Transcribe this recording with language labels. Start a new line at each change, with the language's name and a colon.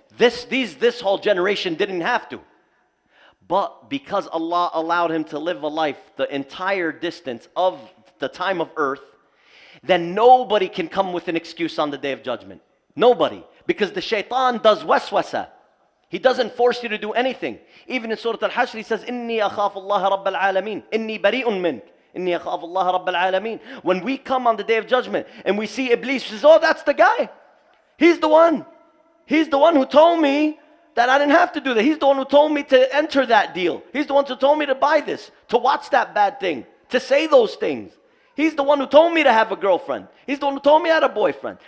English: This whole generation didn't have to. But because Allah allowed him to live a life the entire distance of the time of earth, then nobody can come with an excuse on the Day of Judgment. Nobody. Because the Shaytan does waswasa. He doesn't force you to do anything. Even in Surah Al-Hashr he says,
Arabic: إِنِّي أَخَافُ اللَّهَ رَبَّ الْعَالَمِينَ إِنِّي بَرِيءٌ مِّنْكَ إِنِّي أَخَافُ اللَّهَ رَبَّ الْعَالَمِينَ.
English: When we come on the Day of Judgment and we see Iblis, he says, oh, that's the guy. He's the one. He's the one who told me that I didn't have to do that. He's the one who told me to enter that deal. He's the one who told me to buy this, to watch that bad thing, to say those things. He's the one who told me to have a girlfriend. He's the one who told me I had a boyfriend.